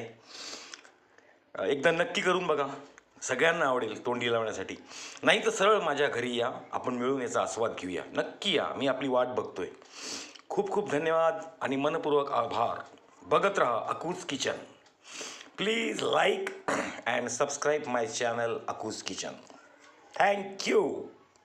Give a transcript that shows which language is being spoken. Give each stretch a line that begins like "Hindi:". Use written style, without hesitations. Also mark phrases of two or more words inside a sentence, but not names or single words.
Marathi: एकदा नक्की करून बघा, सगळ्यांना आवडेल तोंडी लावण्यासाठी. नाही तर सरळ माझ्या घरी या, आपण मिळून याचा आस्वाद घेऊया. नक्की या, मी आपली वाट बघतोय. खूप खूप धन्यवाद आणि मनपूर्वक आभार. बघत राहा अकूज किचन. प्लीज
English: like and subscribe my channel
Marathi: Akuz Kitchen.
English: Thank you.